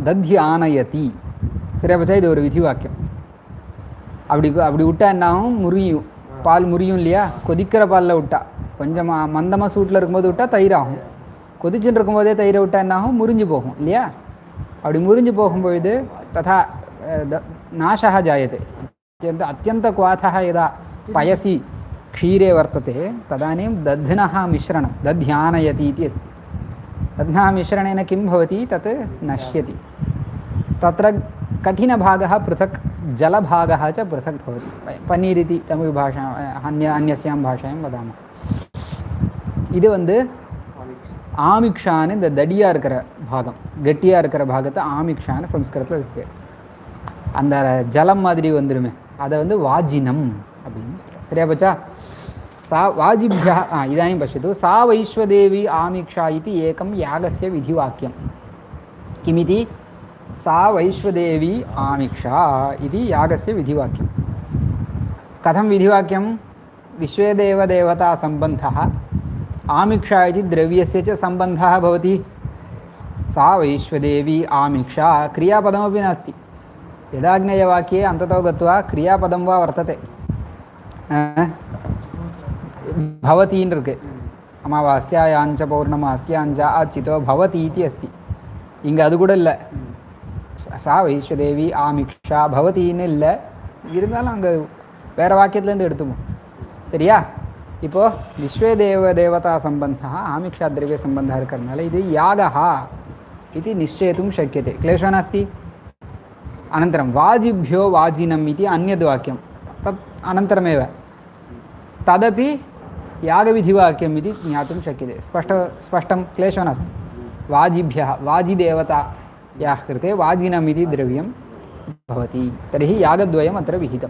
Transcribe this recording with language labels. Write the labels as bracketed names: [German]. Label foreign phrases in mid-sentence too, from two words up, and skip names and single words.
[Sanskrit] दधि आनयति, [Tamil] சரியா பச்சா? இது ஒரு விதி வாக்கியம். அப்படி விட்டா என்னாகும்? முறியும், பால் முறியும் இல்லையா? கொதிக்கிற பாலில் விட்டா, கொஞ்சம் மந்தமாக சூட்டில் இருக்கும்போது விட்டால் தயிர் ஆகும். கொதிச்சுட்டு இருக்கும்போதே தயிரை விட்டால் என்னாகும்? முறிஞ்சு போகும் இல்லையா? அப்படி முறிஞ்சு போகும்பொழுது [Sanskrit] तदा नाशः जायते. अत्यन्तक्वाथः यदा पयसि क्षीरे वर्तते तदानीं दध्नः मिश्रणं दध्यानयति इति अस्ति. दध्नः मिश्रणेन किं भवति? तत् नश्यति. तत्र कठिनभागः पृथक्, जलभागः च पृथक् भवति. पनीर् इति तमिळ् भाषा अन्यस्यां भाषायां वदामः. [Tamil] இது வந்து ஆமிக்ஷான்னு, இந்த தடியாக இருக்கிற பாகம், கெட்டியாக இருக்கிற பாகத்தை ஆமிக்ஷான்னு சம்ஸ்கிருதத்தில் இருக்கு. அந்த ஜலம் மாதிரி வந்துடுமே, அதை வந்து வாஜினம் அப்படின்னு சொல்கிறேன். சரியா பச்சா? [Sanskrit] सा वाजिभ्यः इदानीं पश्यतु. सा वैश्वदेवी आमिक्षा इति एकं यागस्य विधिवाक्यं. किमिति? सा वैश्वदेवी आमिक्षा इति यागस्य विधिवाक्यं. कथं विधिवाक्यं? विश्वेदेवदेवता सम्बन्धः, आमिक्षा इति द्रव्यस्य च सम्बन्धः भवति. सा वैश्वदेवी आमिक्षा क्रियापदमपि नास्ति. यदाग्नेयवाक्ये अन्ततो गत्वा क्रियापदं वा वर्तते. [Tamil] பவதீன் இருக்கு. [Sanskrit] अमावास्यायाञ्च पौर्णमास्याञ्च आचितो भवती इति अस्ति. [Tamil] இங்க அது கூட இல்ல. [Sanskrit] सा वैश्वदेवी आमिक्षा [Tamil] பவதின்னு இல்லை, இருந்தாலும் அங்கே வேறு வாக்கியத்துலேருந்து எடுத்துப்போம். சரியா? [Sanskrit] இப்போது विश्वे देवता सम्बन्धः आमिक्षा द्रव्य सम्बन्धः [Tamil] இருக்கிறதுனால இது [Sanskrit] यागः इति निश्चेतुं शक्यते, क्लेशः नास्ति। अनन्तरं वाजिभ्यो वाजिनम् इति अन्यद् वाक्यं तत् अनन्तरमेव, तदपि यागविधिवाक्यम् इति ज्ञातुं शक्यते। स्पष्टं, क्लेशः नास्ति। वाजिभ्यः वाजिदेवतायाः कृते वाजिनम् इति द्रव्यं भवति, तर्हि यागद्वयम् अत्र विहितम्।